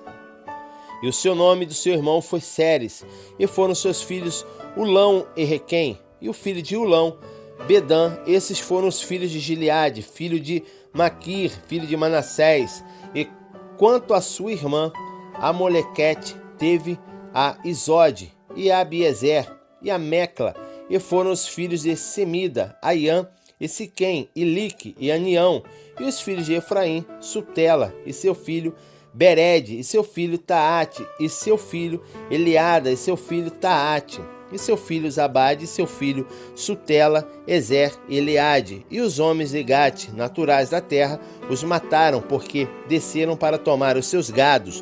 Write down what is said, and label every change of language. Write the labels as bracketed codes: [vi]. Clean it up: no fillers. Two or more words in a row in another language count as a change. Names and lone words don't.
[pt] E o seu nome do seu irmão foi Séres, e foram seus filhos Ulão e Requém, e o filho de Ulão, Bedã. Esses foram os filhos de Gileade, filho de Maquir, filho de Manassés. E quanto a sua irmã, a Molequete, teve a Isode, e a Abiezer, e a Mecla. E foram os filhos de Semida, Aiã, e Siquém, e Lique, e Anião. E os filhos de Efraim, Sutela, e seu filho Bered, e seu filho Taate, e seu filho Eliada, e seu filho Taate, e seu filho Zabade, e seu filho Sutela, Ezer e Eliade. E os homens de Gate, naturais da terra, os mataram, porque desceram para tomar os seus gados.